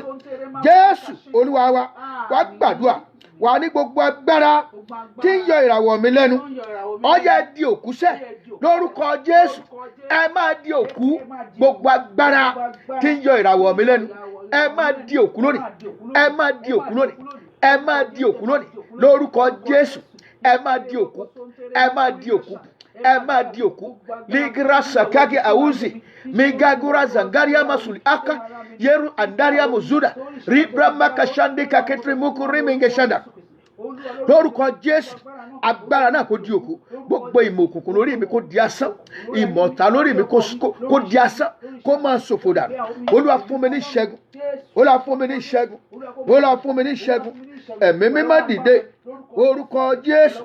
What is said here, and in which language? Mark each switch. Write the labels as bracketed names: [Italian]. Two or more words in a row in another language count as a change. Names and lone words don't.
[Yoruba] Jésù Olúwa wa, wá gbàdúrà, wà ní gbogbo agbára tí ń yọ ìràwọ̀ mi lẹ́nu, ọyẹ di òkú sẹ́ lórúkọ Jésù. Ẹ máa di òkú. Gbogbo agbára tí ń yọ ìràwọ̀ mi lẹ́nu, ẹ máa di òkú lónìí, ẹ máa di òkú lónìí, ẹ máa di òkú lónìí lórúkọ Jésù. Ẹ máa di òkú, ẹ máa di òkú, ẹ máa di òkú. Ligra sakage auzi migagura zangaria masuli aka yeru andaria muzuda ribra makashande kaketri mukuri mingeshanda. Lórúkọ Jésù, agbára náà kó di òkú. Gbogbo ìmọ̀ òkùnkùn lórí mi kó di asán, ìmọ̀ta lórí mi kó di asán, kó máa ṣòfò dànù. Olúwa fún mi ní ìṣẹ́gun, Olúwa fún mi ní ìṣẹ́gun, Olúwa fún mi ní ìṣẹ́gun. Ẹ̀mí mímọ́ dìde, orúkọ Jésù.